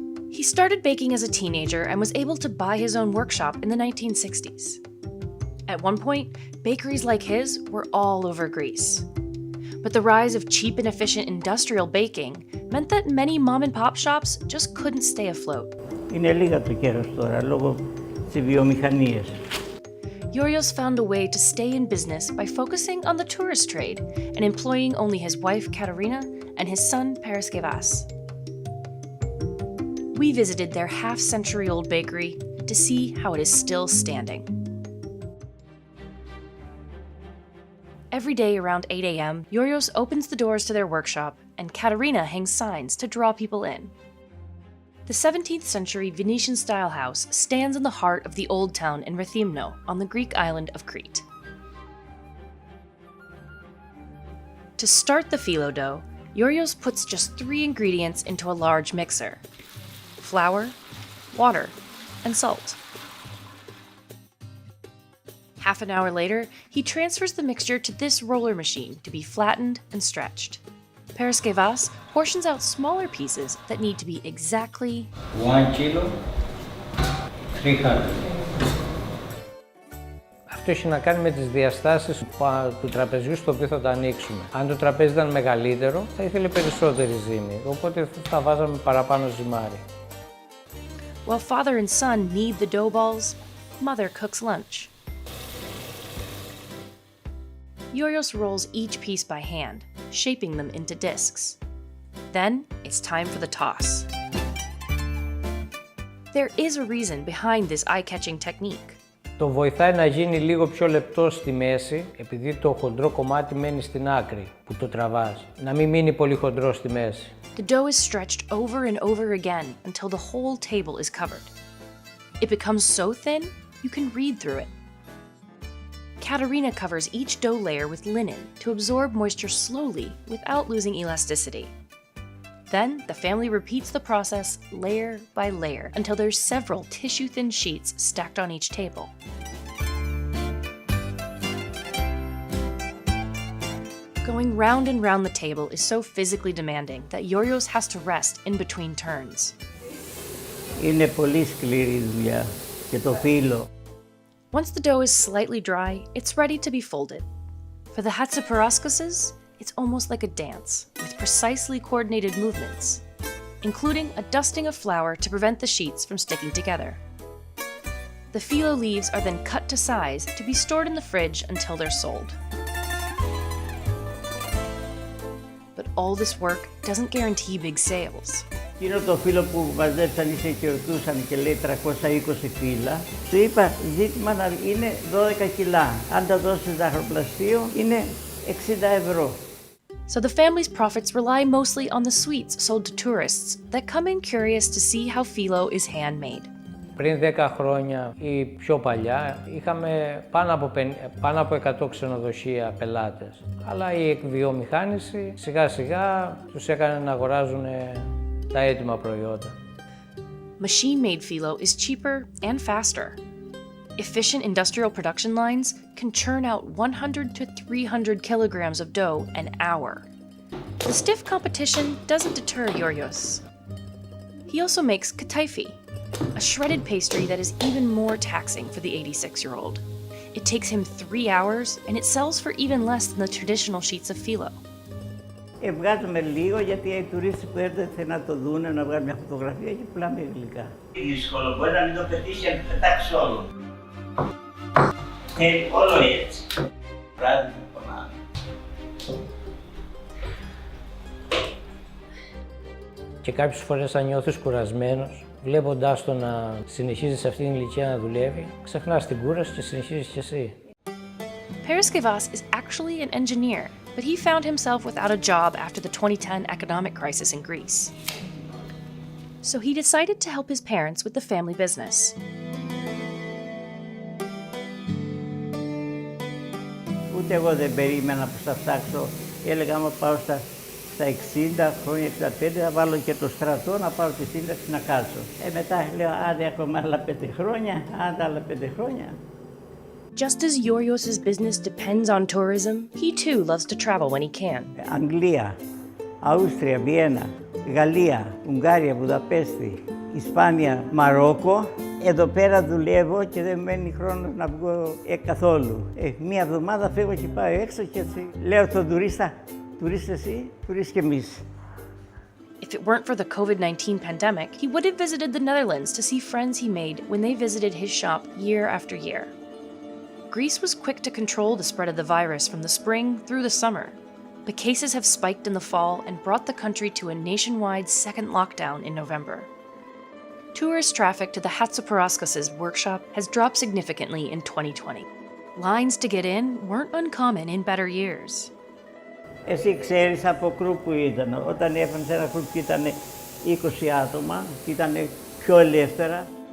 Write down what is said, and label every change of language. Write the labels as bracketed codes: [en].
[en] He started baking as a teenager and was able to buy his own workshop in the 1960s. At one point, bakeries like his were all over Greece. But the rise of cheap and efficient industrial baking meant that many mom-and-pop shops just couldn't stay afloat. [el] Είναι λίγα το καιρός τώρα, λόγω της βιομηχανίας. [en] Yurios found a way to stay in business by focusing on the tourist trade and employing only his wife Katerina and his son Paraskevas. We visited their half-century-old bakery to see how it is still standing. Every day around 8 a.m., Yurios opens the doors to their workshop and Katerina hangs signs to draw people in. The 17th century Venetian-style house stands in the heart of the old town in Rethymno on the Greek island of Crete. To start the phyllo dough, Yurios puts just 3 ingredients into a large mixer: flour, water, and salt. Half an hour later, he transfers the mixture to this roller machine to be flattened and stretched. Paraskevas portions out smaller pieces that need to be exactly 1 kilo, 300. [el] Αυτό έχει να κάνει με τις διαστάσεις του τραπεζιού στο οποίο θα το ανοίξουμε. Αν το τραπέζι ήταν μεγαλύτερο, θα ήθελε περισσότερη ζύμη, οπότε θα βάζαμε παραπάνω ζυμάρι. [en] While father and son knead the dough balls, mother cooks lunch. Yurios rolls each piece by hand, shaping them into discs. Then it's time for the toss. There is a reason behind this eye-catching technique. [el] Το βοηθάει να γίνει λίγο πιο λεπτό στη μέση, επειδή το χοντρό κομμάτι μένει στην άκρη που το τραβάς. Να μην μείνει πολύ χοντρό στη μέση. [en] The dough is stretched over and over again until the whole table is covered. It becomes so thin, you can read through it. Katerina covers each dough layer with linen to absorb moisture slowly without losing elasticity. Then, the family repeats the process layer by layer until there's several tissue-thin sheets stacked on each table. Going round and round the table is so physically demanding that Yurios has to rest in between turns. [el] Είναι πολύ σκληρή δουλειά και το φύλλο. [en] Once the dough is slightly dry, it's ready to be folded. For the Hatziparaskoses, it's almost like a dance, with precisely coordinated movements, including a dusting of flour to prevent the sheets from sticking together. The phyllo leaves are then cut to size to be stored in the fridge until they're sold. But all this work doesn't guarantee big sales. [el] Εκείνο το φύλλο που μαζέψαν ή και ρωτούσαν και λέει 320 φύλλα, του είπα ζήτημα να είναι 12 κιλά. Αν τα δώσεις ζαχαροπλαστείο είναι 60 ευρώ. [en] So the family's profits rely mostly on the sweets sold to tourists that come in curious to see how phyllo is handmade. [el] Πριν 10 χρόνια ή πιο παλιά είχαμε πάνω από 100 ξενοδοχεία πελάτες. Αλλά η εκβιομηχάνηση σιγά σιγά τους έκανε να αγοράζουν τα έτοιμα προϊόντα. [en] Machine-made phyllo is cheaper and faster. Efficient industrial production lines can churn out 100 to 300 kilograms of dough an hour. The stiff competition doesn't deter Yurios. He also makes kataifi, a shredded pastry that is even more taxing for the 86-year-old. It takes him 3 hours, and it sells for even less than the traditional sheets of phyllo. [el] Βγάζουμε λίγο γιατί οι τουρίστες που έρχονται να το δουν, να βγάλουν μια φωτογραφία και πουλάμε γλυκά. Δύσκολο, μπορεί να μην το πετύχει, να το πετάξει όλο. Όλο έτσι. Βράδυ με πονάμε. Και κάποιες φορές αν νιώθεις κουρασμένος, βλέποντάς το να συνεχίζει σε αυτήν την ηλικία να δουλεύει, ξεχνάς την κούραση και συνεχίζεις κι εσύ. [en] Paraskevas is actually an engineer, but he found himself without a job after the 2010 economic crisis in Greece. So he decided to help his parents with the family business. [el] Ούτε εγώ δεν περίμενα που θα φτάξω. Έλεγα άμα πάω στα 60 χρόνια, 65, θα βάλω και το στρατό να πάρω τη σύνταξη να κάτσω. Μετά λέω, άντε ακόμα άλλα 5 χρόνια, άντε άλλα 5 χρόνια. [en] Just as Yorgos's business depends on tourism, he too loves to travel when he can. [el] Αγγλία, Αούστρια, Βιέννα, Γαλλία, Ουγγάρια, Βουδαπέστη, Ισπάνια, Μαρόκο. Εδώ πέρα δουλεύω και δεν μένει χρόνος να βγω καθόλου. Μία εβδομάδα φεύγω και πάω έξω και έτσι λέω στον τουρίστα, τουρίστα εσύ, τουρίστα και εμείς. [en] If it weren't for the COVID-19 pandemic, he would have visited the Netherlands to see friends he made when they visited his shop year after year. Greece was quick to control the spread of the virus from the spring through the summer, but cases have spiked in the fall and brought the country to a nationwide second lockdown in November. Tourist traffic to the Hatziparaskis' workshop has dropped significantly in 2020. Lines to get in weren't uncommon in better years. [el] Εσύ ξέρεις από κρου που ήταν. Όταν έφτανε ένα κρου που ήταν 20 άτομα, ήταν πιο ελεύθερα.